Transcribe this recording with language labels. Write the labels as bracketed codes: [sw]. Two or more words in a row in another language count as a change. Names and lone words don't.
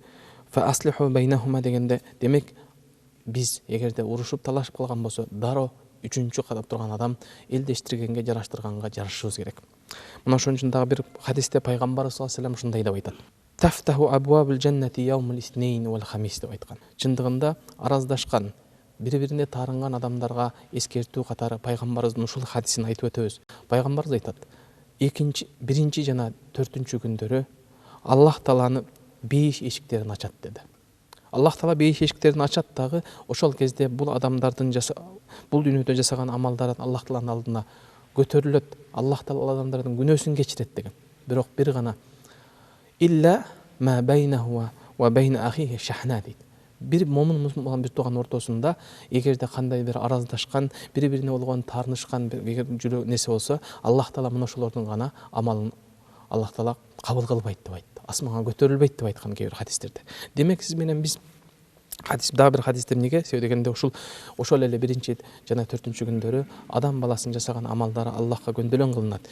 [ar] فأصلحوا بينهما [ky] дегенде, демек биз эгерде урушуп талашып калган болсо, дароо үчүнчү кадап турган адам элдештиргенге, жараштырганга жарашышыбыз керек. Мына ошон үчүн дагы бир хадисте пайгамбар [ar] صلى الله عليه وسلم [ky] ушундай деп айтат. [ar] تفتح أبواب الجنة يوم الاثنين والخميس [ky] деп айткан. Чындыгында араздашкан, бири-бирине таарынган адамдарга эскертүү катары пайгамбарыбыздын ушул хадисин айтып өтөбүз. Пайгамбарыбыз айтат: биринчи жана 4-күн күндөрү Аллах Тааланы бейиш эшиктерин ачат деди. Аллах Таала бейиш эшиктерин ачат дагы ошол кезде бул адамдардын бул дүйнөдө жасаган амалдары Аллах Тааланын алдына көтөрүлөт. Аллах Таала адамдардын күнөөсүн кечирет деген. Бирок бир гана [ar] إلا ما بينه وبين أخيه شحناء [ky] дейт. Бир момун мусулман бир тууган ортосунда эгерде кандай бир араздашкан, бири-бирине болгон таарынышкан эгер жүрөк нерсе болсо, Аллах Таала мына ошолордун гана амалын Аллах Таала кабыл кылбайт деп айтты. Асманга көтөрүлбөйт деп айткан кээ бир хадистерде. Демек сиз менен биз дагы бир хадисте эмнеге себеп дегенде ошол эле биринчи жана 4-күн күндөрү адам баласынын жасаган амалдары Аллахка көндөлөн кылынат.